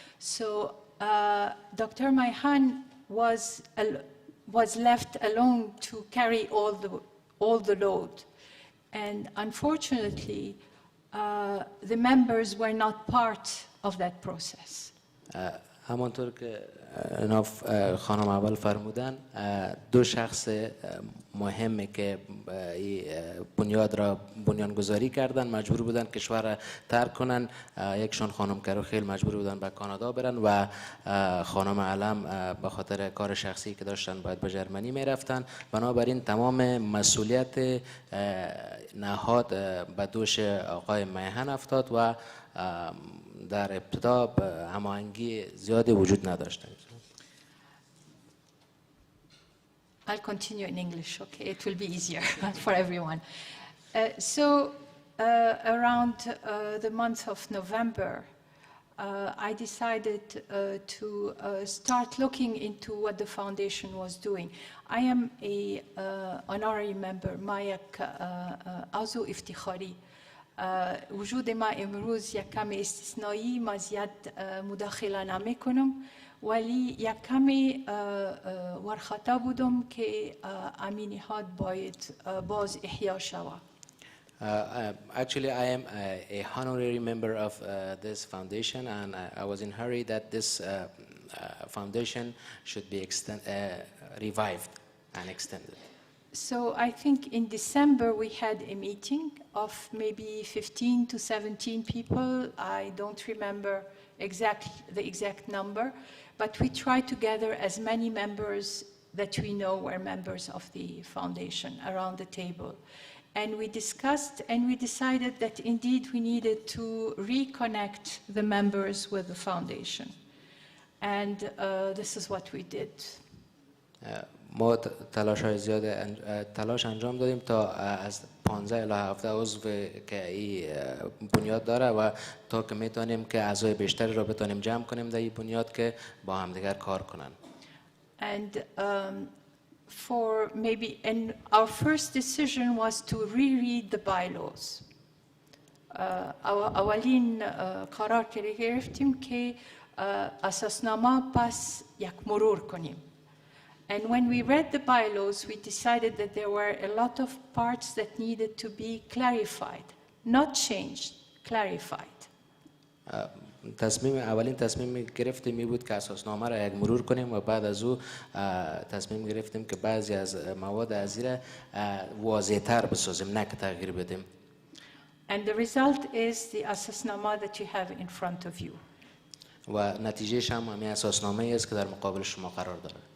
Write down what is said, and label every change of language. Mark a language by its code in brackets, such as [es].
[en] So Dr. Maihan was left alone to carry all the load, and unfortunately the members were not part of that process. [fa] همانطور که ناف خانم اول فرمودن، دو شخص مهمه که بنیاد را بنیانگذاری کردن مجبور بودن کشور را ترک کنن. یکشون خانم کاروخیل مجبور بودن به کانادا برن و خانم علم به خاطر کار شخصی که داشتن باید به ژرمنی میرفتن. بنابراین تمام مسئولیت نهاد به دوش آقای میهن افتاد و در ابتدا هماهنگی زیادی وجود نداشت. [en] I'll continue in English, okay? It will be easier for everyone. Around the month of November, I decided to start looking into what the foundation was doing. I am an honorary member, [fa] مایک عضو افتخاری. وجود ما امروز یک کمی استثنایی، ما زیاد مداخله نمی کنم، ولی یک کمی ورخطا بودم که امی نهاد باید باز احیا شود. [en] Actually, I am a honorary member of this foundation, and I was in a hurry that this foundation should be revived and extended. So I think in December we had a meeting of maybe 15 to 17 people. I don't remember the exact number, but we tried to gather as many members that we know were members of the foundation around the table. And we discussed and we decided that indeed we needed to reconnect the members with the foundation. And this is what we did. [fa] ما تلاش‌های زیاد تلاش انجام دادیم تا از 15 الی 17 عضو که این بنیاد داره و تا که میتونیم که اعضای بیشتری را بتونیم جمع کنیم در این بنیاد که با همدیگر کار کنن. [en] And our first decision was to reread the bylaws. [fa] اولین قرار که گرفتیم که اساسنامه پس یک مرور کنیم. [en] And when we read the bylaws, we decided that there were a lot of parts that needed to be clarified, not changed, clarified. [fa] اولین تصمیم گرفتیم می بود که اساسنامه را یک مرور کنیم و بعد از او تصمیم گرفتیم که بعضی از مواد از این واضح‌تر بسازیم، نه که تغییر بدیم. [en] And the result is the اساسنامه that you have in front of you. [fa] و نتیجهش هم همین اساسنامه است که در مقابل شما قرار داره.